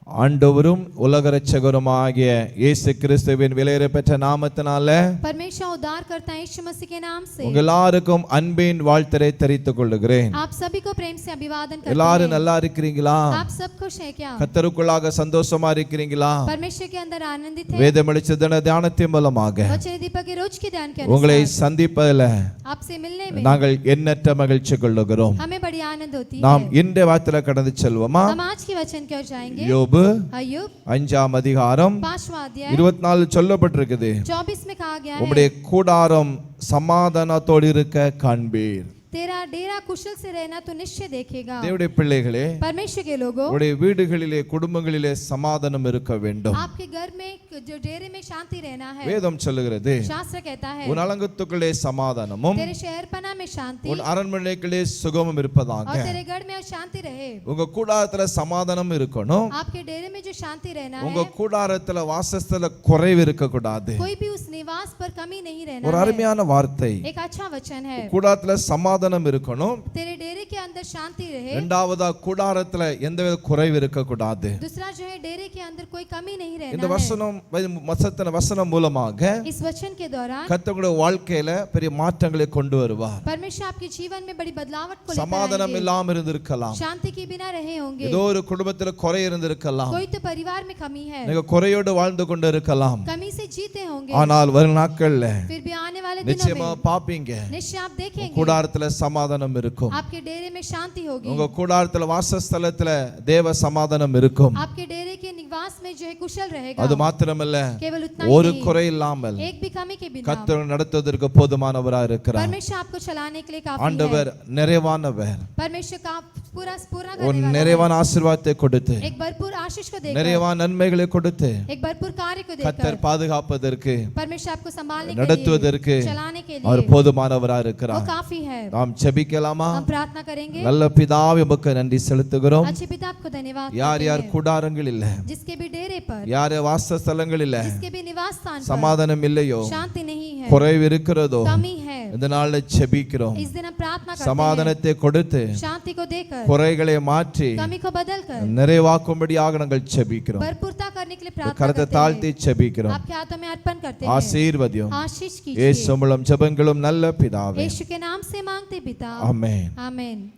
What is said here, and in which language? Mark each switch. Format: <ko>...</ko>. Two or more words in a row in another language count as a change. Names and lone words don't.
<ta>ஆண்டவரும் உலக இரட்சகருமாகிய இயேசு கிறிஸ்துவின் விலையேறப்பெற்ற நாமத்தினாலே</ta> <hi>परमेश्वर उद्धार करता है यीशु मसीह के नाम से</hi> <ta>உங்கள் எல்லாருக்கும் அன்பின் வாழ்த்தை தெரிவித்துக் கொள்கிறேன்.</ta> <hi>आप सभी को प्रेम से अभिवादन करते</hi> <ta>எல்லாரும்</ta> <hi>हैं।</hi> <ta>நல்லா இருக்கிறீங்களா?</ta> <hi>आप सब खुश हैं क्या?</hi> <ta>கர்த்தருக்குள்ளாக சந்தோஷமா இருக்கிறீங்களா?</ta> <hi>परमेश्वर के अंदर आनंदित हैं?</hi> <ta>வேத வெளிச்சத்தின் தியானத்தின் மூலமாக</ta> <hi>वचन दीपक के रोज के ध्यान के</hi> <ta>உங்களை</ta> <hi>अनुसार</hi> <ta>சந்திப்பதில்</ta> <hi>आपसे मिलने में</hi> <ta>நாங்கள் எண்ணற்ற மகிழ்ச்சி கொள்ளுகிறோம்.</ta> <hi>हमें बड़ी आनंद होती</hi> <ta>நாம்</ta> <hi>है।</hi> <ta>இன்றைய வார்த்தையில கடந்து செல்வோமா?</ta> <hi>हम आज के वचन की ओर जाएंगे।</hi> <ta>யோபு</ta> <hi>अय्यूब</hi> <ta>5ஆம் அதிகாரம்</ta> <hi>5वां अध्याय</hi> <ta>24 சொல்லப்பட்டிருக்குது.</ta> <hi>24 में कहा गया</hi> <ta>உம்முடைய</ta> <hi>है</hi> <ta>கூடாரம் சமாதானத்தோடு இருக்க காண்பீர்.</ta> <hi>तेरा डेरा कुशल से रहना तो निश्चय देखेगा।</hi> <ta>தேவனுடைய பிள்ளைகளே,</ta> <hi>परमेश्वर के लोगों,</hi> <ta>உடைய வீடுகளிலே குடும்பங்களிலே சமாதானம் இருக்க வேண்டும்.</ta> <hi>आपके घर में जो डेरे में शांति रहना है।</hi> <ta>வேதம் சொல்லுகிறது,</ta> <hi>शास्त्र कहता है</hi> <ta>உன் அலங்கத்துக்குள்ளே சமாதானமும்</ta> <hi>तेरे शहरपना में शांति</hi> <ta>உன் அரண்மனைக்குள்ளே சுகமும் இருப்பதாக.</ta> <hi>और तेरे घर में शांति रहे।</hi> <ta>உங்க கூடாரத்துல சமாதானம் இருக்கணும்.</ta> <hi>आपके डेरे में जो शांति रहना</hi> <ta>உங்க</ta> <hi>है,</hi> <ta>கூடாரத்துல வாசஸ்தல குறைவு இருக்க கூடாது.</ta> <hi>कोई भी उस निवास पर कमी नहीं रहना</hi> <ta>ஒரு</ta> <hi>है।</hi> <ta>அருமையான வார்த்தை.</ta> <hi>एक अच्छा वचन है।</hi> <ta>கூடாரத்துல சமாதானம் இருக்கணும்.</ta> <hi>तेरे डेरे के अंदर शांति रहे।</hi> <ta>இரண்டாவதா கூடாரத்துல எந்தவித குறைவு இருக்க கூடாது.</ta> <hi>दूसरा जो है डेरे के अंदर कोई कमी नहीं</hi> <ta>இந்த</ta> <hi>रहना है।</hi> <ta>வசனம் மூலமாக</ta> <hi>इस वचन के दौरान</hi> <ta>கர்த்தருடைய வாழ்க்கையில பெரிய மாற்றங்களை கொண்டு வருவார்.</ta> <hi>परमेश्वर आपके जीवन में बड़ी बदलावट को लेकर</hi> <ta>சமாதானம்</ta> <hi>आएंगे।</hi> <ta>இல்லாம இருந்திருக்கலாம்.</ta> <hi>शांति के बिना रहे होंगे।</hi> <ta>ஏதோ ஒரு குடும்பத்துல குறை இருந்திருக்கலாம்.</ta> <hi>कोई तो परिवार में कमी है,</hi> <ta>நீங்க குறையோடு வாழ்ந்து கொண்டு இருக்கலாம்.</ta> <hi>कमी से जीते होंगे।</hi> <ta>ஆனால் வரும் நாட்கள்ல</ta> <hi>फिर भी आने वाले दिनों</hi> <ta>நிச்சயமா</ta> <hi>में</hi> <ta>பாப்பீங்க,</ta> <hi>निश्चय आप देखेंगे</hi> <ta>கூடாரத்துல சமாதானம் இருக்கும்.</ta> <hi>आपके डेरे में शांति होगी।</hi> <ta>உங்க கூடாரத்துல வாசஸ்தலத்துல தேவ சமாதானம் இருக்கும்.</ta> <hi>आपके डेरे के निवास में जो है कुशल रहेगा।</hi> <ta>அது மாத்திரமல்ல,</ta> <hi>केवल उतना</hi> <ta>ஒரு</ta> <hi>ही नहीं,</hi> <ta>குறை இல்லாமல்</ta> <hi>एक भी कमी के बिना</hi> <ta>கர்த்தர் நடத்துவதற்கு போதுமானவரா இருக்கிறார்.</ta> <hi>परमेश्वर आपको चलाने के लिए काफी</hi> <ta>ஆண்டவர்</ta> <hi>है।</hi> <ta>நிறைவானவர்.</ta> <hi>परमेश्वर का पूरा</hi> <ta>ஒரு</ta> <hi>करने वाला</hi> <ta>நிறைவான ஆசீர்வாதத்தை கொடுத்து</ta> <hi>है। एक भरपूर आशीष को देकर,</hi> <ta>நிறைவான நன்மைகளை கொடுத்து</ta> <hi>एक भरपूर कार्य को</hi> <ta>கர்த்தர்</ta> <hi>देकर</hi> <ta>பாதுகாப்பதற்கு</ta> <hi>परमेश्वर आपको संभालने के</hi> <ta>நடத்துவதற்கு</ta> <hi>लिए, चलाने के</hi> <ta>அவர்</ta> <hi>लिए</hi> <ta>போதுமானவரா</ta> <hi>वो</hi> <ta>இருக்கிறார்.</ta> <hi>काफी है।</hi> <ta>நாம் ஜெபிக்கலாமா?</ta> <hi>हम प्रार्थना करेंगे।</hi> <ta>நல்ல பிதாவே, உமக்கு நன்றி செலுத்துகிறோம்.</ta> <hi>अच्छे पिता आपको धन्यवाद</hi> <ta>யார்</ta> <hi>करते</hi> <ta>யார்</ta> <hi>हैं।</hi> <ta>கூடாரங்கள் இல்ல,</ta> <hi>जिसके भी डेरे पर,</hi> <ta>யார் யார் வாசஸ்தலங்கள் இல்ல,</ta> <hi>जिसके भी निवास स्थान पर</hi> <ta>சமாதானம் இல்லையோ,</ta> <hi>शांति नहीं है,</hi> <ta>குறைவு இருக்கிறதோ,</ta> <hi>कमी है,</hi> <ta>இந்த நாள்ல ஜெபிக்கிறோம்.</ta> <hi>इस दिन हम प्रार्थना करते हैं।</hi> <ta>சமாதானத்தை கொடுத்து</ta> <hi>शांति को देकर,</hi> <ta>குறைகளை மாற்றி</ta> <hi>कमी को बदलकर</hi> <ta>நிறைவாக்கும்படியாக நாங்கள் ஜெபிக்கிறோம்.</ta> <hi>भरपूरता करने के लिए प्रार्थना</hi> <ta>கரத்தை</ta> <hi>करते</hi> <ta>தாழ்த்தி</ta> <hi>हैं।</hi> <ta>ஜெபிக்கிறோம்.</ta> <hi>आपके हाथों में अर्पण करते हैं।</hi> <ta>ஆசீர்வதியும்.</ta> <hi>आशीष</hi> <ta>இயேசு</ta> <hi>कीजिए।</hi> <ta>மூலம் ஜெபங்களும் நல்ல பிதாவே.</ta> <hi>यीशु के नाम से मांगते पिता,</hi> <ta>ஆமென்.</ta> <hi>आमीन।</hi>